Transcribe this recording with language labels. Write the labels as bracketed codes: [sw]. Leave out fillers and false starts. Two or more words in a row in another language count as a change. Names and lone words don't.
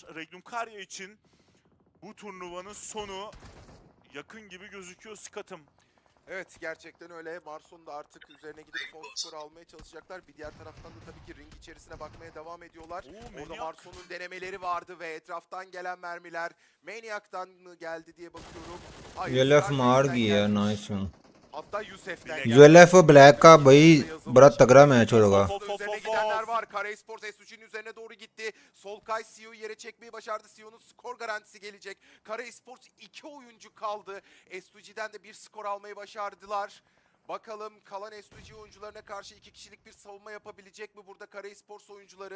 [tr] Regnum Kari için bu turnuvanın sonu yakın gibi gözüküyor Skat'ım. Evet, gerçekten öyle. Marso'nun da artık üzerine gidip son skoru almaya çalışacaklar. Bir diğer taraftan da tabii ki ring içerisine bakmaya devam ediyorlar. Orada Marso'nun denemeleri vardı ve etraftan gelen mermiler Maniac'tan mı geldi diye bakıyorum. [hi] ULF मार गया [en] nice one. [tr] Hatta Yusef'ten [hi] ULF Black का भाई बड़ा तगड़ा मैच होगा। [tr] Üzerine gidenler var. Kara Esports S3'ün üzerine doğru gitti. Solkay CEO'yu yere çekmeyi başardı. CEO'nun skor garantisi gelecek. Kara Esports 2 oyuncu kaldı. S2G'den de bir skor almayı başardılar. Bakalım kalan S2G oyuncularına karşı 2 kişilik bir savunma yapabilecek mi burada Kara Esports oyuncuları?